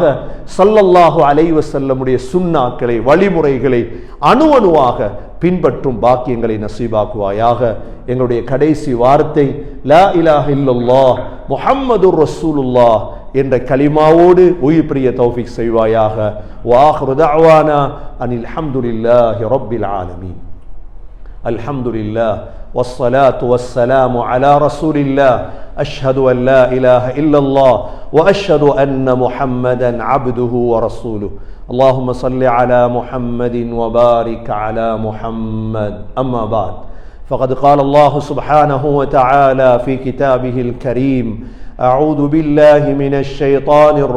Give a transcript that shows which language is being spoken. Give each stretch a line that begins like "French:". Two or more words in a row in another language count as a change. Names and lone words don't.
Arabic: صلى الله عليه وسلم
Tamil: சுன்னாக்களை வழிமுறைகளை அணுவாக பின்பற்றும் பாக்கியங்களை நசீபாக்குவாயாக. எங்களுடைய கடைசி வார்த்தை
Arabic: لا إله إلا الله محمد رسول الله
Tamil: என்ற கலிமாவோடு உயிர் பிரிய தௌஃபீக் செய்வாயாக.
Arabic: وآخر دعوانا أن الحمد لله رب العالمين. அல்ஹம்துலில்லாஹ் والصلاة والسلام على رسول الله أشهد أن لا إله إلا الله وأشهد أن محمدا عبده ورسوله اللهم صل على محمد وبارك على محمد أما بعد فقد قال الله سبحانه وتعالى في كتابه الكريم أعوذ بالله من الشيطان